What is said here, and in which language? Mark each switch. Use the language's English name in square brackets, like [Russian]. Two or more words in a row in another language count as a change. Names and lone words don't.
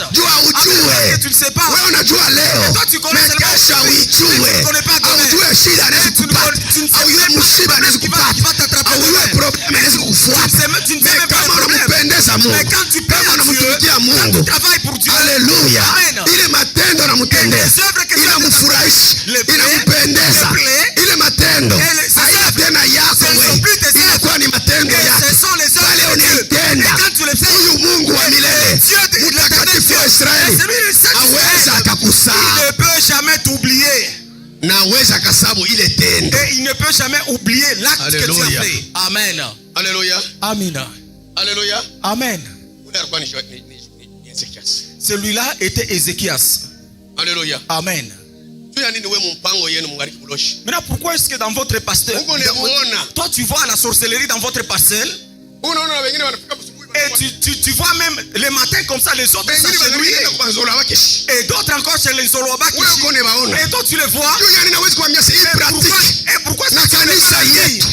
[French] Et tu ne sais pas. Et toi tu connais seulement aujourd'hui. Tu ne connais pas demain. Et tu ne sais même pas ce qui va t'attraper demain. Tu ne sais même pas le problème. Mais quand tu paies à Dieu, quand tu travailles pour Dieu, Alléluia. [Swahili] Ile matendo anamtendeza, inampendeza. Ile matendo haina tena yako wewe, inakuwa ni matendo yako. Wale unaitenda huyu Mungu wa milele, mtakatifu wa Israeli, hawezi akakusahau. [French] Il ne peut jamais t'oublier. [Swahili] Na hawezi akasabu ile tendo. [French] Et il ne peut jamais oublier l'acte que tu as fait. Amen. Alléluia. Amen. Alléluia. Amen. Celui-là était Ézéchias. Alléluia. Amen. Maintenant, pourquoi est-ce que dans votre pasteur, toi tu vois la sorcellerie dans votre parcelle, et tu vois même les matins comme ça, les autres s'agenouiller, et d'autres encore chez les Zoroabakishi, et toi tu les vois, et pourquoi est-ce que tu les vois?